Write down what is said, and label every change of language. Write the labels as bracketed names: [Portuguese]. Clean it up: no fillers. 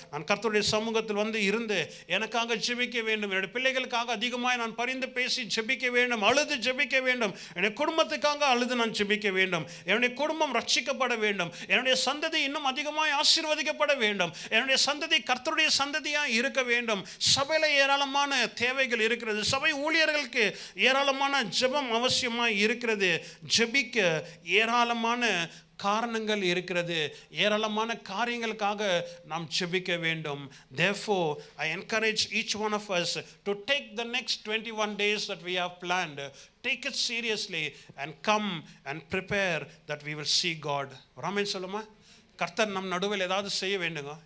[Tamil] நான் கர்த்தருடைய சமூகத்தில் வந்து இருந்து எனக்காக ஜெபிக்க வேண்டும், என்னுடைய பிள்ளைகளுக்காக அதிகமாக நான் பரிந்து பேசி ஜெபிக்க வேண்டும், அழுது ஜெபிக்க வேண்டும், என்னுடைய குடும்பத்துக்காக அழுது நான் ஜெபிக்க வேண்டும், என்னுடைய குடும்பம் ரட்சிக்கப்பட வேண்டும், என்னுடைய சந்ததி இன்னும் அதிகமாக ஆசீர்வதிக்கப்பட வேண்டும், என்னுடைய சந்ததி கர்த்தருடைய சந்ததியாக இருக்க வேண்டும். சபையில் ஏராளமான தேவைகள் இருக்கிறது, சபை ஊழியர்களுக்கு ஏராளமான ஜெபம் அவசியமாக இருக்கிறது, ஜெபிக்க ஏராளமான காரணங்கள் இருக்கிறது, ஏராளமான காரியங்களுக்காக நாம் ஜெபிக்க வேண்டும். [English] Therefore I encourage each one of us to take the next 21 days that we have planned, take it seriously and come and prepare that we will see God. [Tamil] Raman சொல்லுமா, கர்த்தர் நம் நடுவில் ஏதாவது செய்ய வேண்டுங்க.